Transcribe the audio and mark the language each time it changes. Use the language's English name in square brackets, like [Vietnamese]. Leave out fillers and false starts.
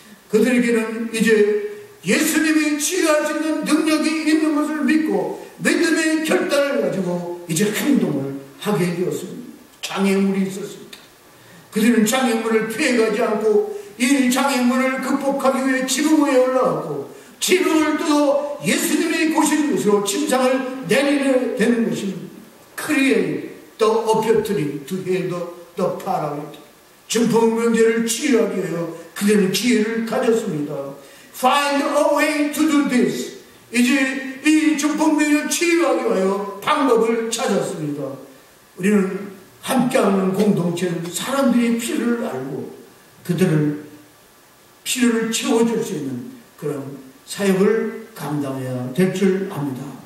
[Korean] 그들에게는 이제 예수님이 치유할 수 있는 능력이 있는 것을 믿고 믿음의 결단을 가지고 이제 행동을 하게 되었습니다. 장애물이 있었습니다. 그들은 장애물을 피해가지 않고 이 장애물을 극복하기 위해 지붕 위에 올라갔고 지붕을 뜯어 예수님의 완전히 고치는 것으로 침상을 내리게 되는 것입니다. [English] Create the opportunity to heal the paralytic. [Korean] 중풍 병자를 치유하기 위하여 그들은 기회를 가졌습니다. [English] Find a way to do this. [Korean] 이제 이 중풍병을 치유하기 위하여 방법을 찾았습니다. 우리는 함께하는 공동체는 사람들이 필요를 알고 그들을 필요를 채워줄 수 있는 그런 사역을 감당해야 될 줄 압니다.